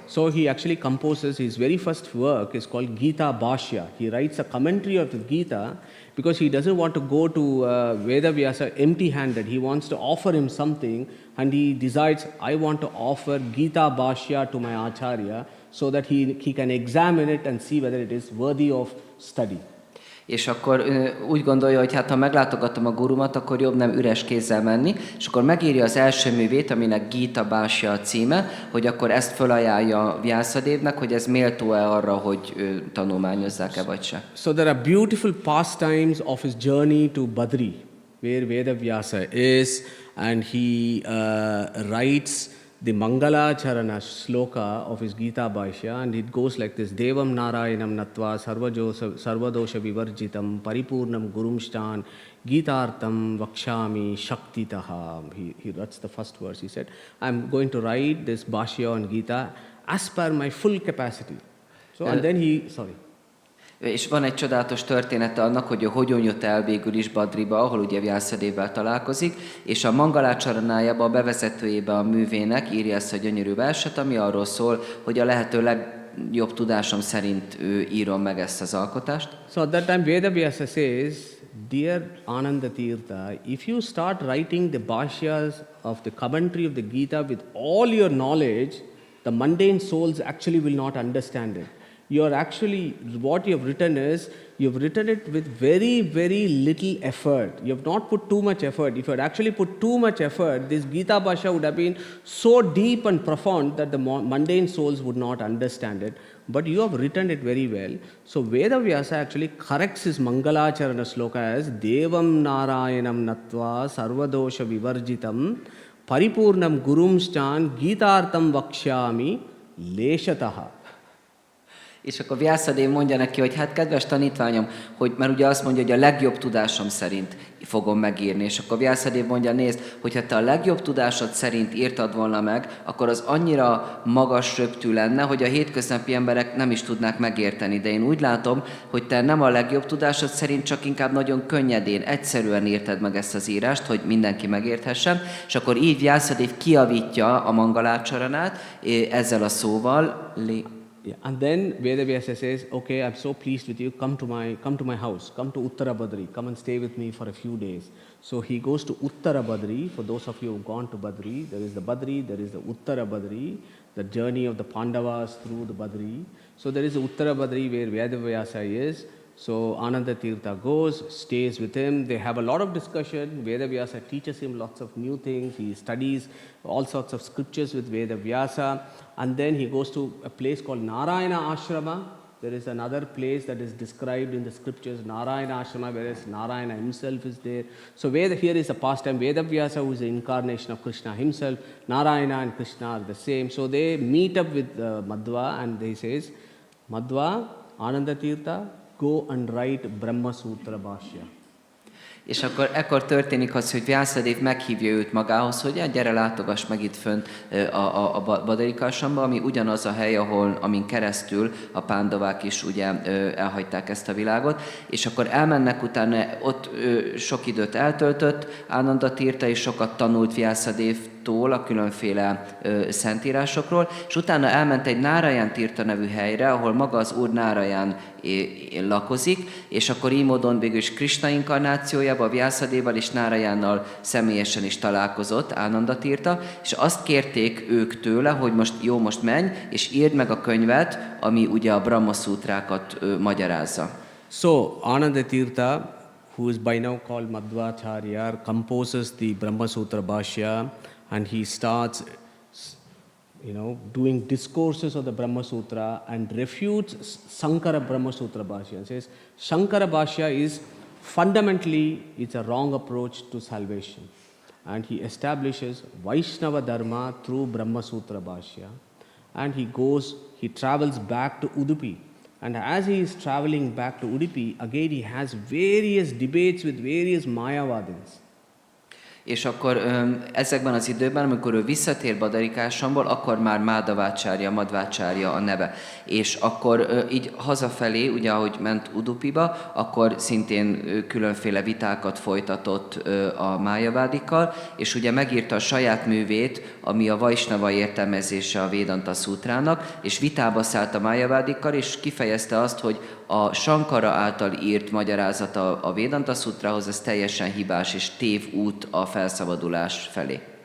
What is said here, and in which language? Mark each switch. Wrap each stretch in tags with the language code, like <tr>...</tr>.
<en>So he actually composes his very first work is called Gita Bhashya. He writes a commentary of the Gita because he doesn't want to go to Vedavyasa empty-handed. He wants to offer him something, and he decides, I want to offer Gita Bhashya to my Acharya so that he can examine it and see whether it is worthy of study.</en> <hu>És akkor úgy gondolja, hogy hát ha meglátogatom a gurumat, akkor jobb nem üres kézzel menni, és akkor megírja az első művét, aminek Gita Bhashya a címe, hogy akkor ezt felajánlja Vyászadévnek, hogy ez méltó-e arra, hogy tanulmányozzák-e vagy se.</hu> <en>So there are beautiful pastimes of his journey to Badri, where Vedavyasa is, and he writes the Mangalacharana sloka of his Gita Bhashya, and it goes like this:</en> <sa>Devam Narayanam Natva Sarvadosha Vivarjitam Paripurnam Gurumshtan Gitartam Vakshami Shaktitaha.</sa> <en>He writes the first verse. He said, I'm going to write this Bhashya on Gita as per my full capacity. So, and then he, sorry.</en> <hu>És van egy csodálatos története annak, hogy hogyan jött el végül is Badriba, ahol ugye Vyászadévvel találkozik, és a Mangalácsaranájában, a bevezetőjében a művének írja ezt a gyönyörű verset, ami arról szól, hogy a lehető legjobb tudásom szerint írom meg ezt az alkotást.</hu> <en>So at that time Vedavyasa says, dear Ananda Tirtha, if you start writing the bhashyas of the commentary of the Gita with all your knowledge, the mundane souls actually will not understand it. You're actually, what you have written is, you've written it with very, very little effort. You have not put too much effort. If you had actually put too much effort, this Gita Bhashya would have been so deep and profound that the mundane souls would not understand it. But you have written it very well. So Vedavyasa actually corrects his Mangalacharana sloka as</en> <sa>Devam Narayanam Natva Sarvadosha Vivarjitam Paripurnam Gurumshtan Gitartam Vakshyami Leshataha.</sa> <hu>És akkor Vyászadév mondja neki, hogy hát kedves tanítványom, hogy mert ugye azt mondja, hogy a legjobb tudásom szerint fogom megírni. És akkor Vyászadév mondja, nézd, hogyha te a legjobb tudásod szerint írtad volna meg, akkor az annyira magas röptű lenne, hogy a hétköznapi emberek nem is tudnák megérteni. De én úgy látom, hogy te nem a legjobb tudásod szerint, csak inkább nagyon könnyedén, egyszerűen írtad meg ezt az írást, hogy mindenki megérthessen. És akkor így Vyászadév kiavítja a Mangalácsaranát ezzel a szóval. Yeah.</hu> <en>And then Vedavyasa says, okay, I'm so pleased with you, come to my house, come to Uttara Badri, come and stay with me for a few days. So he goes to Uttara Badri. For those of you who have gone to Badri, there is the Badri, there is the Uttara Badri, the journey of the Pandavas through the Badri. So there is the Uttara Badri where Vedavyasa is. So Ananda Tirtha goes, stays with him. They have a lot of discussion. Vedavyasa teaches him lots of new things. He studies all sorts of scriptures with Vedavyasa. And then he goes to a place called Narayana Ashrama. There is another place that is described in the scriptures, Narayana Ashrama, whereas Narayana himself is there. So here is a pastime. Vedavyasa, who is the incarnation of Krishna himself, Narayana and Krishna are the same. So they meet up with Madhva, and he says, Madhva, Ananda Tirtha, go and write Brahma Sutra Bhashya.</en> <hu>És akkor ekkor történik az, hogy Vyászadév meghívja őt magához, hogy gyere, látogass meg itt fönt a Badarikásamba, ami ugyanaz a hely, amin keresztül a pándavák is ugye elhagyták ezt a világot, és akkor elmennek utána, ott sok időt eltöltött, Ananda Tirtha és sokat tanult Vyászadévtól a különféle szentírásokról, és utána elment egy Narayan Tirtha nevű helyre, ahol maga az úr Narayan lakozik, és akkor így módon végül is Krishna inkarnációjában, Vyászadévval és Narayannal személyesen is találkozott Ananda Tirtha, és azt kérték ők tőle, hogy most menj, és írd meg a könyvet, ami ugye a Brahma Szútrákat magyarázza.</hu> <en>So Ananda Tirtha, who is by now called Madhvácárya, composes the Brahma Sutra Bhashya, and he starts doing discourses of the Brahma Sutra and refutes Shankara Brahma Sutra Bhashya and says Shankara Bhashya is fundamentally it's a wrong approach to salvation, and he establishes Vaishnava Dharma through Brahma Sutra Bhashya, and he travels back to Udupi, and as he is traveling back to Udupi, again he has various debates with various Mayavadins.</en> <hu>És akkor ezekben az időben, amikor ő visszatér Badarikásomból, akkor már Madhvácárya a neve. És akkor így hazafelé, ugye ahogy ment Udupiba, akkor szintén különféle vitákat folytatott a májavádikkal, és ugye megírta a saját művét, ami a Vaisnava értelmezése a Vedanta Szútrának, és vitába szállt a májavádikkal, és kifejezte azt, hogy a Sankara által írt magyarázata a Vedanta Szútrához, ez teljesen hibás és tévút a felszabadulás felé.</hu>